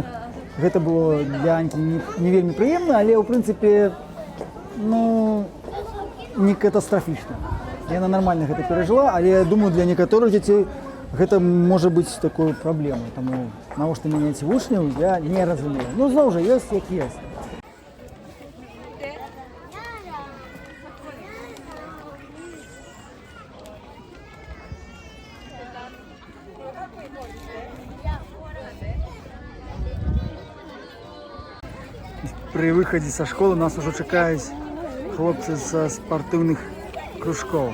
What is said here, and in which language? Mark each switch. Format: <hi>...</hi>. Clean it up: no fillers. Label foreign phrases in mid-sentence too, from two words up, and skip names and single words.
<be>Гэта было для Анькі не вельмі прыемна, але ў прынцыпе, ну, не катастрафічна. Яна нармальна гэта перажыла, але я думаю, для некаторых дзяцей гэта можа быць такой праблемай. Таму навошта мяняць вучняў, я не разумею. Ну, зноў жа, ёсць як ёсць.</be> <ru>При выходе со школы нас уже чекают хлопцы со спортивных кружков.</ru>